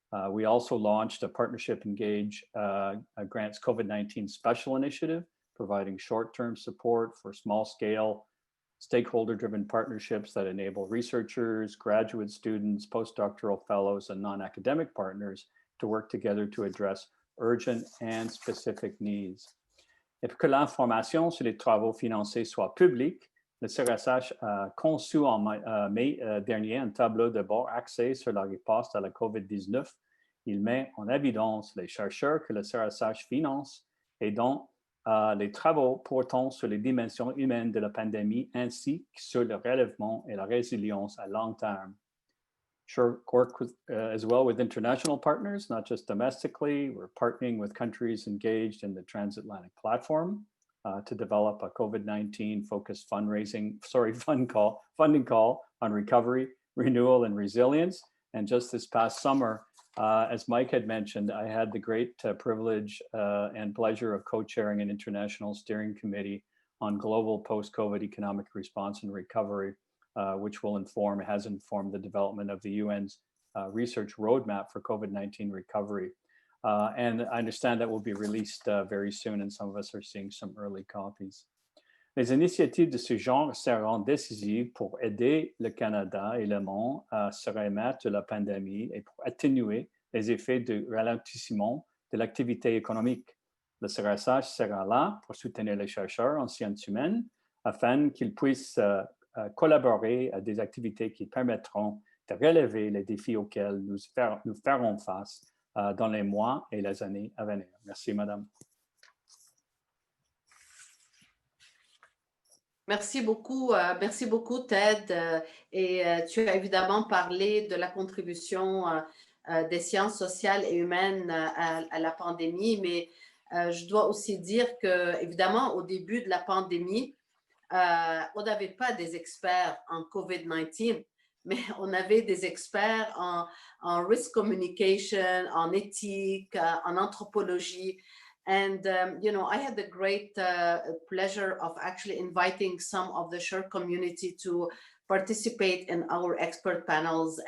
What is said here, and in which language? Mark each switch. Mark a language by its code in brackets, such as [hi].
[en] We also launched a partnership engage grants COVID-19 special initiative, providing short-term support for small-scale stakeholder-driven partnerships that enable researchers, graduate students, postdoctoral fellows, and non-academic partners to work together to address urgent and specific needs. [fr] Et pour que l'information sur les travaux financés soit publique, le CRSH a conçu en mai dernier un tableau de bord axé sur la riposte à la COVID-19. Il met en évidence les chercheurs que le CRSH finance et dont les travaux portant sur les dimensions humaines de la pandémie ainsi que sur le relèvement et la résilience à long terme. [en] Sure, work with, as well with international partners, not just domestically. We're partnering with countries engaged in the transatlantic platform to develop a COVID-19 focused funding call on recovery, renewal, and resilience. And just this past summer, as Mike had mentioned, I had the great privilege and pleasure of co-chairing an international steering committee on global post-COVID economic response and recovery, which has informed the development of the UN's research roadmap for COVID-19 recovery. And I understand that will be released very soon, and some of us are seeing some early copies. [fr] Les initiatives de ce genre seront décisives pour aider le Canada et le monde à se remettre de la pandémie et pour atténuer les effets de ralentissement de l'activité économique. Le CRSH sera là pour soutenir les chercheurs en sciences humaines afin qu'ils puissent collaborer à des activités qui permettront de relever les défis auxquels nous ferons face dans les mois et les années à venir. Merci, Madame. Merci beaucoup, Ted. Et tu as évidemment parlé de la contribution des sciences sociales et humaines à la pandémie, mais je dois aussi dire que, évidemment, au début de la pandémie, on n'avait pas des experts en COVID-19, mais on avait des experts en risk communication, en éthique, en anthropologie. [en] And, I had the great pleasure of actually inviting some of the SURE community to participate in our expert panels.